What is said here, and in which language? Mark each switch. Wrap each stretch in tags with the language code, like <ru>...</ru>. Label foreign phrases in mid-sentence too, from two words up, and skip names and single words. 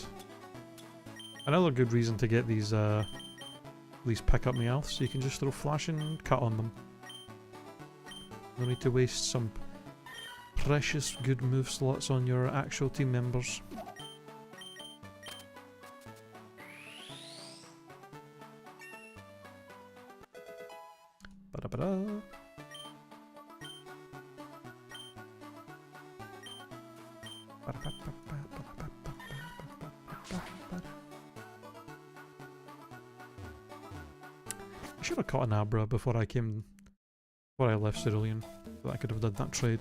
<en>Another good reason to get these pick up meowths, so you can just throw flash and cut on them. No need to waste some precious good move slots on your actual team members. Ba-da-ba-da. I should have caught an Abra before I left Cerulean, so I could have done that trade.</en>